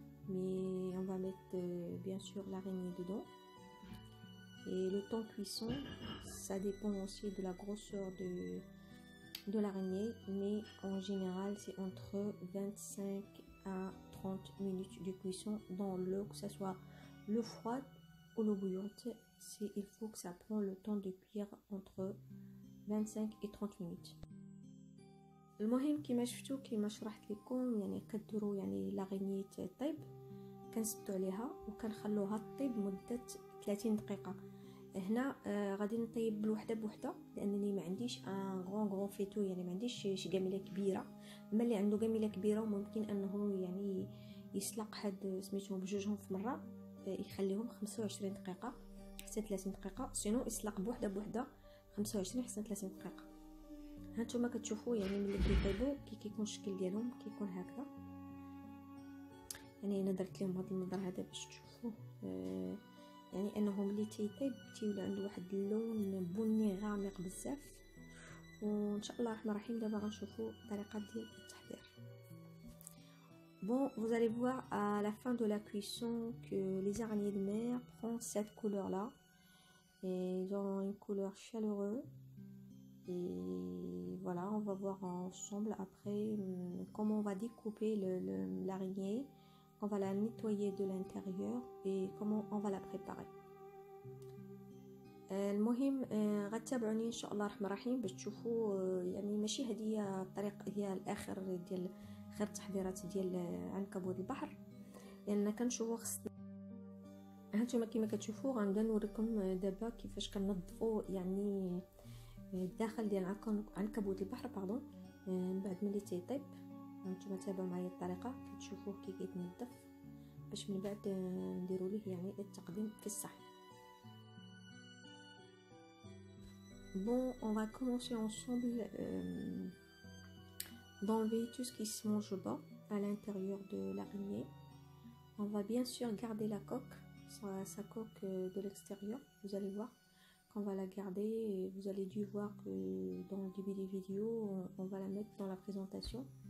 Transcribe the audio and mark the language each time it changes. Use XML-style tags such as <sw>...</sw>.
<fr>Mais on va mettre bien sûr l'araignée dedans. Et le temps cuisson, ça dépend aussi de la grosseur de l'araignée, mais en général c'est entre 25 à 30 minutes de cuisson dans l'eau, que ce soit l'eau froide ou l'eau bouillante. Il faut que ça prend le temps de cuire entre 25 et 30 minutes.</fr> <ar>المهم كما شفتوا كما شرحت لكم، يعني كديروا يعني لاغيني طيب، كنسدوا عليها وكنخلوها طيب مده 30 دقيقه. هنا غادي نطيب بالوحده بوحده، لانني ما عنديش</ar> <fr>ان غون فيتو،</fr> <ar>يعني ما عنديش شي قاميله كبيره. اما اللي عنده قاميله كبيره وممكن انه يعني يسلق هاد سميتهم بجوجهم في مره، يخليهم 25 دقيقه حتى 30 دقيقه، سينو يسلق بوحده 25 حتى 30 دقيقه. هانتوما كتشوفوا يعني ملي كيطيبوا كيكون الشكل ديالهم كيكون هكذا. يعني انا درت لهم هذا المنظر هذا باش تشوفوه، يعني انه ملي تيطيب تيولي عنده واحد اللون بني غامق بزاف. وان شاء الله الرحمن الرحيم دابا غنشوفوا الطريقه ديال التحضير.</ar> <fr>Bon, vous allez voir à la fin de la cuisson que les araignées de mer prennent cette couleur là, et ils ont une couleur chaleureuse. Et voilà, on va voir ensemble après comment on va découper l'araignée, on va la nettoyer de l'intérieur et comment on va la préparer.</fr> <ar>المهم غتتابعوني ان شاء الله الرحمن الرحيم باش تشوفوا يعني ماشي هذه الطريقه هي الاخر ديال خير التحضيرات ديال عنكبوت البحر، لان كنشوفوا خصنا. هانتوما كما كتشوفوا غنبدا نوريكم دابا كيفاش كننظفوا يعني الداخل ديال عنكبوت البحر باردون من بعد ملي تيطيب. هانتوما تابعوا معايا الطريقه كتشوفوه كي كيتنظف باش من بعد نديروا ليه يعني التقديم في الصحن.</ar> <fr>Bon, on va commencer ensemble d'enlever tout ce qui se mange bas à l'intérieur de l'araignée. On va bien sûr garder la coque, sa coque de l'extérieur. Vous allez voir qu'on va la garder et vous allez dû voir que dans le début des vidéos, on va la mettre dans la présentation.</fr>